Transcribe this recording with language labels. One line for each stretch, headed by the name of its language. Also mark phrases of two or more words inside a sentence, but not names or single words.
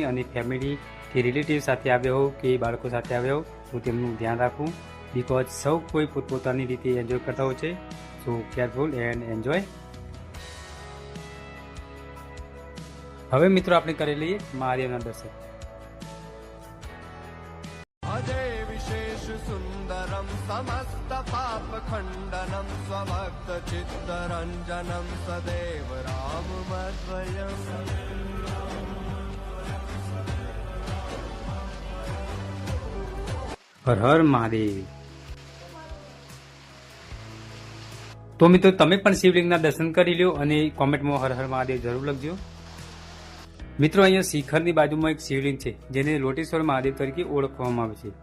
Gujarati: અને ફેમિલી કે રિલેટિવ સાથે આવ્યા હો કે બાળકો સાથે આવ્યા હો તો તેમનું ધ્યાન રાખવું, બિકોઝ સૌ કોઈ પોતપોતાની રીતે એન્જોય કરતા હોય છે.
English: So careful and enjoy.
Gujarati: હવે મિત્રો આપણે કરી લઈએ મહાદેવના દર્શન.
Sanskrit: अजय विशेष सुंदरम समस्त पाप खंडनम स्वभक्त चित्तरंजनम सदैव राम मध्वयम.
Gujarati: હર હર મહાદેવ. તો મિત્રો તમે પણ શિવલિંગના દર્શન કરી લ્યો અને કોમેન્ટમાં હર હર મહાદેવ જરૂર લખજો. મિત્રો અહીંયા શિખરની બાજુમાં એક શિવલિંગ છે જેને લોટેશ્વર મહાદેવ તરીકે ઓળખવામાં આવે છે.